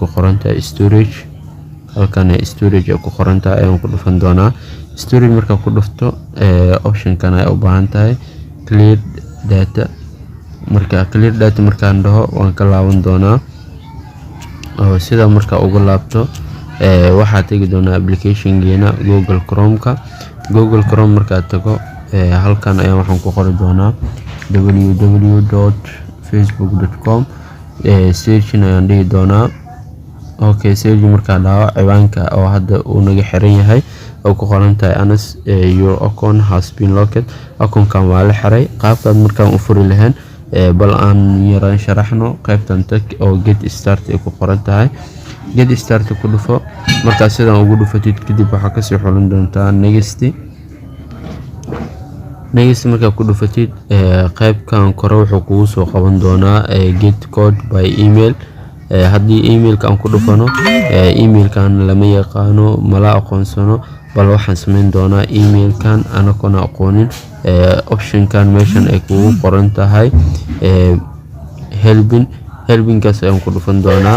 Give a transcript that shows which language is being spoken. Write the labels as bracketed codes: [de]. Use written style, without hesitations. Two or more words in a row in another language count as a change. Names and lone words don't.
[so] qoran tahay storage halkan storage ay ku qoran tahay ayaan ku dhufan doonaa storage marka ku dhufto option kan ay u baahan tahay [en] clear data [so] markaan dhaho waan ka laaban doonaa oo sida marka ugu laabto waxaa tagi doonaa application-geena Google Chrome marka tago halkan ayaan waxaan ku qori doonaa www.facebook.com search ayaan dhihi doonaa okay search marka dhaho ciwaanka oo hadda uu naga xiran yahay oo ku qoran tahay anas [en] your account has been locked [so] account-kan waa la xiray qaabkaad markaan u furi lahayn bal aan yaraan sharaxno qaybtan tag oo [en] get start [so] ay ku qoran tahay [en] get start [so] ku dhufo marka sidan ugu dhufatid kadib waxa ka sii xulan doontaa next marka ku dhufatid qaybkan kore wuxuu kugu soo qaban doonaa [en] get code by email [so] haddii emailka aan ku dhufano emailkan lama yaqaano mala aqoonsano bal waxaan sameyn doonaa emailkan anakona aqoonin option-kan meeshan ay kugu qoran tahay helping-kaas ayaan ku dhufan doonaa